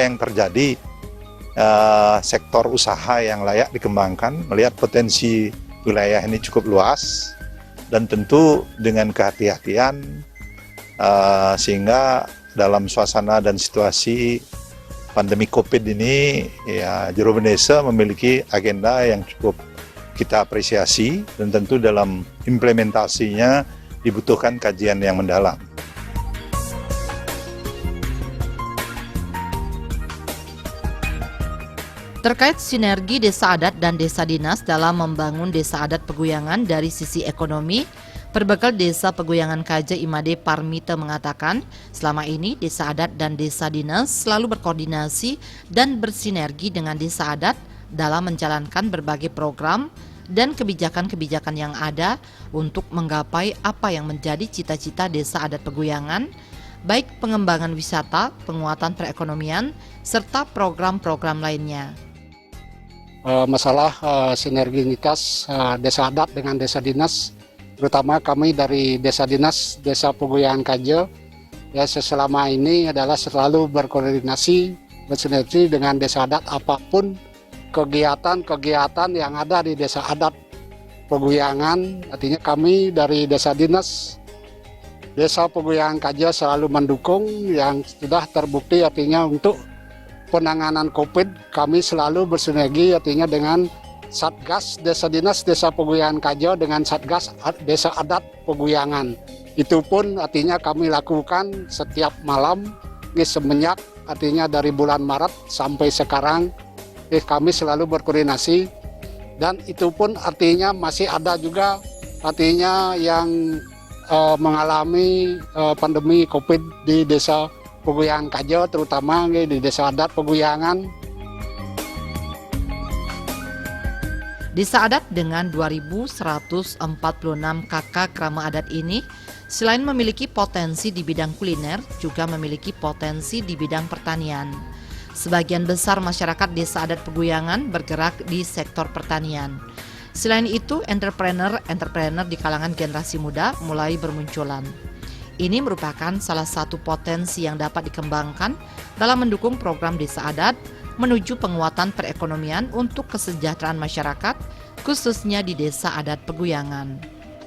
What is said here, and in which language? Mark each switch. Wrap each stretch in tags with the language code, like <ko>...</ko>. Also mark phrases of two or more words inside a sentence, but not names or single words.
<id>yang terjadi sektor usaha yang layak dikembangkan, melihat potensi wilayah ini cukup luas dan tentu dengan kehati-hatian sehingga dalam suasana dan situasi pandemi COVID ini, ya Jero Desa memiliki agenda yang cukup kita apresiasi dan tentu dalam implementasinya dibutuhkan kajian yang mendalam. Terkait sinergi desa adat dan desa dinas dalam membangun desa adat Peguyangan dari sisi ekonomi, Perbekal Desa Peguyangan Kaja Imade Parmita mengatakan, selama ini desa adat dan desa dinas selalu berkoordinasi dan bersinergi dengan desa adat dalam menjalankan berbagai program dan kebijakan-kebijakan yang ada untuk menggapai apa yang menjadi cita-cita desa adat Peguyangan, baik pengembangan wisata, penguatan perekonomian, serta program-program lainnya. Masalah sinergitas desa adat dengan desa dinas, terutama kami dari desa dinas Desa Peguyangan Kaja ya selama ini adalah selalu berkoordinasi bersinergi dengan desa adat apapun kegiatan-kegiatan yang ada di desa adat Peguyangan. Artinya kami dari desa dinas Desa Peguyangan Kaja selalu mendukung yang sudah terbukti, artinya untuk penanganan COVID kami selalu bersinergi artinya dengan Satgas Desa Dinas Desa Peguyangan Kaja dengan Satgas Desa Adat Peguyangan. Itu pun artinya kami lakukan setiap malam semenjak artinya dari bulan Maret sampai sekarang kami selalu berkoordinasi, dan itu pun artinya masih ada juga artinya yang mengalami pandemi COVID di Desa Peguyangan Kaja, terutama di Desa Adat Peguyangan. Desa adat dengan 2.146 KK Krama Adat ini selain memiliki potensi di bidang kuliner, juga memiliki potensi di bidang pertanian. Sebagian besar masyarakat desa adat Peguyangan bergerak di sektor pertanian. Selain itu, entrepreneur di kalangan generasi muda mulai bermunculan. Ini merupakan salah satu potensi yang dapat dikembangkan dalam mendukung program desa adat menuju penguatan perekonomian untuk kesejahteraan masyarakat, khususnya di desa adat Peguyangan.</id>